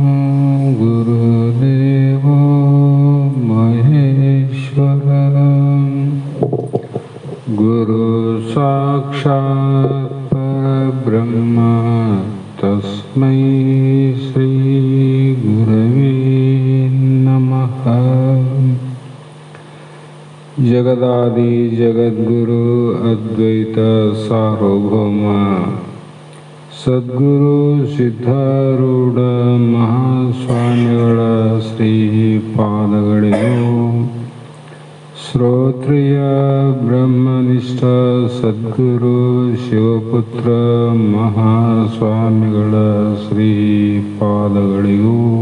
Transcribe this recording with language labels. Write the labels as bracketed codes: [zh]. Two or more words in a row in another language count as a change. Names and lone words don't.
[sa] ಗುರುದೇವೋ ಮಹೇಶ್ವರ ಗುರು ಸಾಕ್ಷಾತ್ ಪರಬ್ರಹ್ಮ ತಸ್ಮೈ ಶ್ರೀ ಗುರವೇ ನಮಃ. [kn] ಜಗದಾದಿ ಜಗದ್ಗುರು ಅದ್ವೈತ ಸಾರ್ವಭೌಮ ಸದ್ಗುರು ಸಿದ್ಧಾರೂಢ ಮಹಾಸ್ವಾಮಿಗಳ ಶ್ರೀ ಪಾದಗಳಿಗೂ, ಶ್ರೋತ್ರಿಯ ಬ್ರಹ್ಮನಿಷ್ಠ ಸದ್ಗುರು ಶಿವಪುತ್ರ ಮಹಾಸ್ವಾಮಿಗಳ ಶ್ರೀ ಪಾದಗಳಿಗೂ,